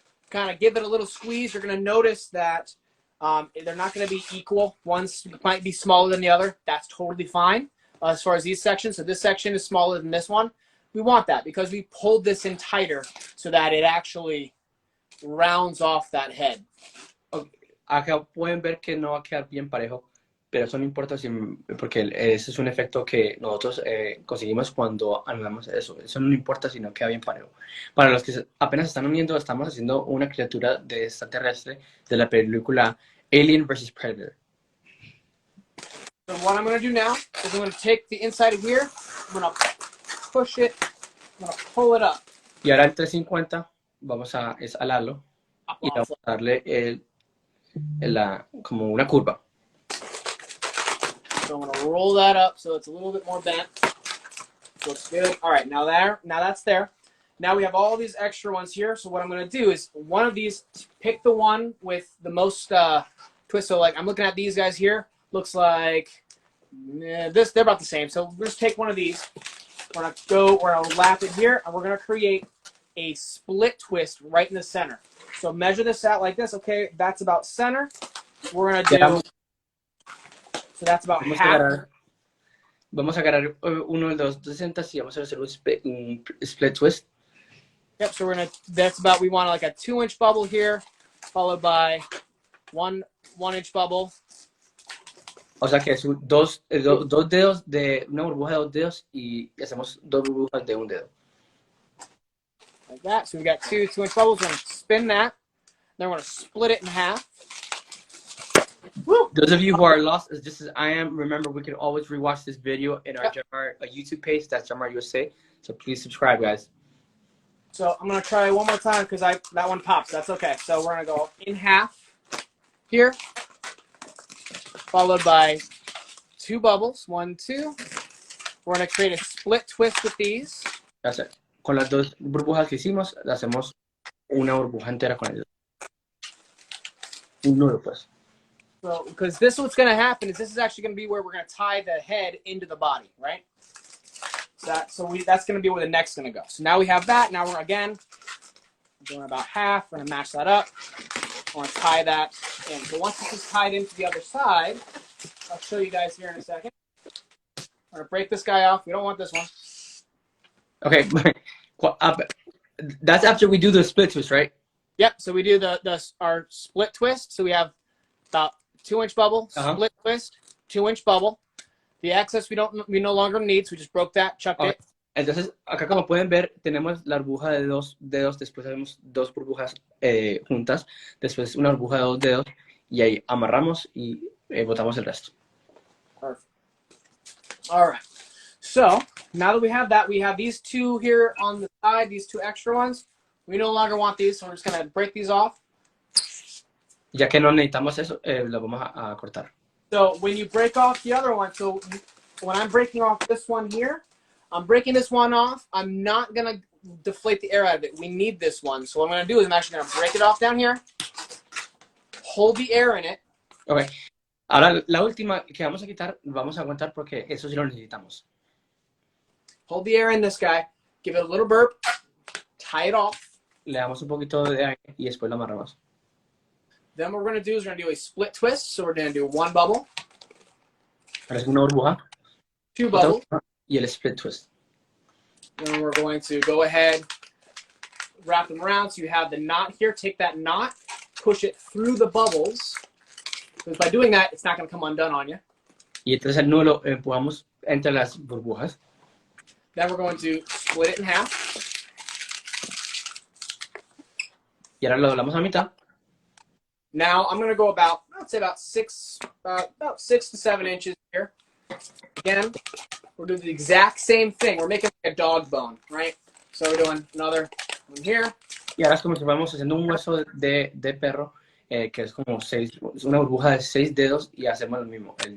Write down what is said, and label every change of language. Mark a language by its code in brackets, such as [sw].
[en] Kind of give it a little squeeze. You're going to notice that they're not going to be equal. One might be smaller than the other. That's totally fine as far as these sections. So this section is smaller than this one. We want that because we pulled this in tighter so that it actually rounds off that head. Okay. [es] Acá pueden ver que no va a quedar bien parejo, pero eso no importa porque ese es un efecto que nosotros conseguimos cuando anulamos eso. Eso no importa si no queda bien parejo. Para los que apenas están uniendo, estamos haciendo una criatura de extraterrestre de la película Alien vs. Predator. [en] So what I'm going to do now is I'm going to take the inside of here, I'm going to push it, I'm going to pull it up. [es] Y ahora el 350 vamos a alarlo y vamos a darle como una curva. [en] So I'm going to roll that up so it's a little bit more bent. Looks good. All right, now that's there. Now we have all these extra ones here. So what I'm going to do is one of these, pick the one with the most twist. So like I'm looking at these guys here. Looks like they're about the same. So we'll just take one of these. We're going to lap it here, and we're going to create a split twist right in the center. So measure this out like this. Okay, that's about center. We're going to do... So that's about half. [es] Vamos a agarrar uno de los 260 y vamos a hacer un split twist. [en] Yep, so we want like a 2-inch bubble here, followed by one 1-inch bubble. [es] O sea que es dos dedos de una burbuja de 2 dedos y hacemos 2 burbujas de 1 dedo. [en] Like that. So we got 2-inch bubbles. We're going to spin that. Then we're going to split it in half. Woo! Those of you who are lost as just as I am, remember we can always rewatch this video in our Jamar YouTube page. That's Jamar USA. So please subscribe, guys. So I'm going to try one more time because that one pops. That's okay. So we're going to go in half here, followed by 2 bubbles. 1, 2. We're going to create a split twist with these. [es] Con las dos burbujas que hicimos, hacemos una burbuja entera con ellos. Un nudo, pues. [en] So, because this what's going to happen is this is actually going to be where we're going to tie the head into the body, right? That's going to be where the neck's going to go. So now we have that. Now we're again doing about half. We're going to match that up. I want to tie that in. So once this is tied into the other side, I'll show you guys here in a second. We're going to break this guy off. We don't want this one. Okay. That's after we do the split twist, right? Yep. So we do our split twist. So we have about 2-inch bubble, split twist, 2-inch bubble. The excess we no longer need, so we just broke that, chucked it. [es] Entonces, acá como pueden ver, tenemos la burbuja de 2 dedos, después tenemos 2 burbujas juntas, después una burbuja de 2 dedos, y ahí amarramos y botamos el resto. [en] Perfect. All right. So, now that we have these 2 here on the side, these 2 extra ones. We no longer want these, so we're just going to break these off. [es] Ya que no necesitamos eso, lo vamos a cortar. [en] So when you break off the other one, so when I'm breaking off this one here, I'm breaking this one off. I'm not going to deflate the air out of it. We need this one. So what I'm going to do is I'm actually going to break it off down here, hold the air in it. Okay. [es] Ahora, la última que vamos a quitar, vamos a aguantar porque eso sí lo necesitamos. [en] Hold the air in this guy. Give it a little burp. Tie it off. [es] Le damos un poquito de aire y después lo amarramos. [en] Then what we're going to do is we're going to do a split twist. So we're going to do 1 bubble. [es] Ahora es una burbuja. [en] 2 bubbles. [es] Y el split twist. [en] Then we're going to go ahead, wrap them around. So you have the knot here. Take that knot, push it through the bubbles. Because by doing that, it's not going to come undone on you. [es] Y entonces el nudo lo empujamos entre las burbujas. [en] Then we're going to split it in half. [es] Y ahora lo doblamos a mitad. [en] Now I'm going to go about, I'd say about 6 to 7 inches here. Again, we're doing the exact same thing. We're making like a dog bone, right? So we're doing another one here. [es] Y ahora es como si fuéramos haciendo un hueso de perro, que es como es una burbuja de 6 dedos, y hacemos lo mismo.